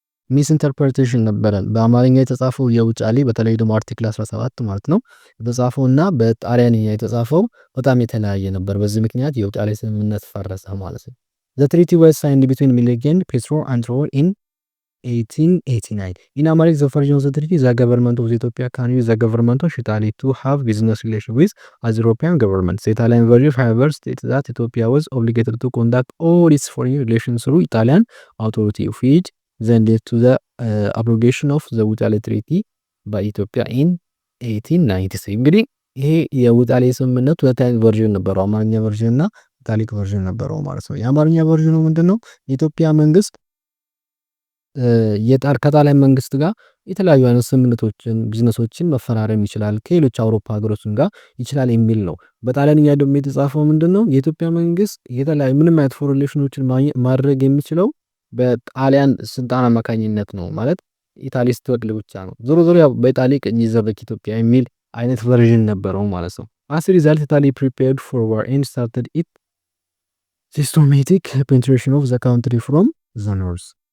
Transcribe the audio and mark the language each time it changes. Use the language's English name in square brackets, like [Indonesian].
[Amharic] ሚስ ኢንተርፕሬቴሽን ነበረ። በአማርኛ የተጻፈው የውጫሌ በተለይ ደግሞ አርቲክል 17 ማለት ነው የተጻፈው እና በጣሊያንኛ የተጻፈው በጣም የተለያየ ነበር። በዚህ ምክንያት የውጫሌ ስምምነት ፈረሰ ማለት ነው። [English] The treaty was signed between Milik and Petro Androl in 1889. In Amharic, the version of the treaty, the government of Ethiopia can use the government of Italy to have business relations with as European governments. The Italian version, however, states that Ethiopia was obligated to conduct all its foreign relations through Italian authority, which then led to the abrogation of the ውጫሌ Treaty by Ethiopia in 1893። [Amharic] እንግዲህ ይሄ የውጫሌ ስምምነት ሁለት አይነት ቨርዥን ነበረው፣ አማርኛ ቨርዥን እና ኢታሊክ ቨርዥን ነበረው ማለት ነው። የአማርኛ ቨርዥኑ ምንድነው? የኢትዮጵያ መንግስት ከጣሊያን መንግስት ጋር የተለያዩ አይነት ስምምነቶችን ቢዝነሶችን መፈራረም ይችላል ከሌሎች አውሮፓ ሀገሮችን ጋር ይችላል የሚል ነው። በጣሊያንኛ ደግሞ የተጻፈው ምንድነው? የኢትዮጵያ መንግስት የተለያዩ ምንም አይነት ፎሬን ሪሌሽኖችን ማድረግ የሚችለው በጣሊያን ስልጣን አማካኝነት ነው ማለት ኢታሊ ስትወክል ብቻ ነው። ዞሮ ዞሮ ያው በኢጣሊ ቅኝ ይዘበክ ኢትዮጵያ የሚል አይነት ቨርዥን ነበረው ማለት ነው። [English] As a result, Italy prepared for war and started its systematic penetration of the country from the north.